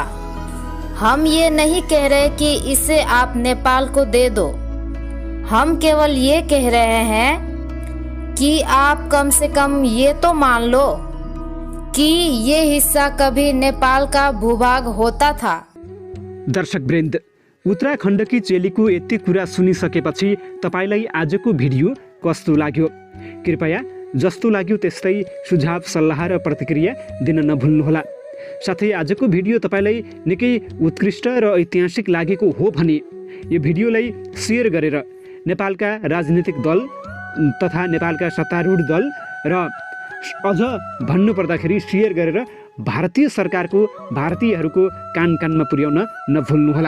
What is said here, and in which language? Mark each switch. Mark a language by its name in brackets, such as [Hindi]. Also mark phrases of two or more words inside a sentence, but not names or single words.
[Hindi] हम ये नहीं कह रहे कि इसे आप नेपाल को दे दो। हम केवल ये कह रहे हैं कि आप कम से कम ये तो मान लो कि ये हिस्सा कभी नेपाल का भूभाग होता था। [Nepali] दर्शकवृन्द, उत्तराखण्डकी चेलीको यति कुरा सुनिसकेपछि तपाईँलाई आजको भिडियो कस्तो लाग्यो? कृपया जस्तो लाग्यो त्यस्तै सुझाव सल्लाह र प्रतिक्रिया दिन नभुल्नुहोला। साथै आजको भिडियो तपाईँलाई निकै उत्कृष्ट र ऐतिहासिक लागेको हो भने यो भिडियोलाई सेयर गरेर नेपालका राजनीतिक दल तथा नेपालका सत्तारूढ दल र अझ भन्नुपर्दाखेरि सेयर गरेर भारतीय सरकारको भारतीयहरूको कान कानमा पुर्याउन नभुल्नुहोला।